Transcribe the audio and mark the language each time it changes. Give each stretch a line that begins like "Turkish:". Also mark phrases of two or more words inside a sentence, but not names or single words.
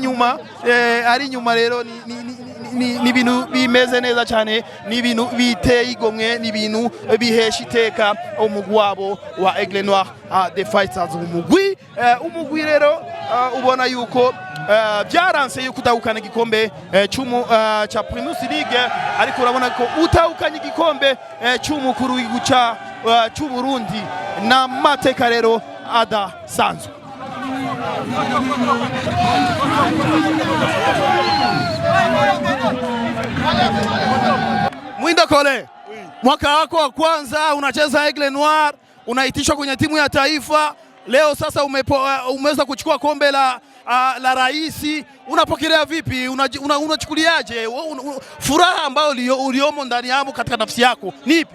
Rundi: nyuma rero ni bintu bimeze neza cyane ni bintu biteye igomwe ni bintu bihesha iteka umugwabo wa Aigle Noir Fighters umugwi rero ubona yuko byaranse yuko utahukana igikombe cha Primus League ariko urabona ko utahukanye igikombe cy'umukuru w'igica cy'u Burundi na mateka rero adasanzwe.
Swahili: Mwinda Kole, mwaka wako wa kwanza unacheza Aigle Noir, unaitishwa kwenye timu ya taifa. Leo sasa umeweza kuchukua kombe la rais. Unapokelea vipi? Unachukuliaje? Furaha ambayo uliomo ndani yako katika nafsi yako ni ipi?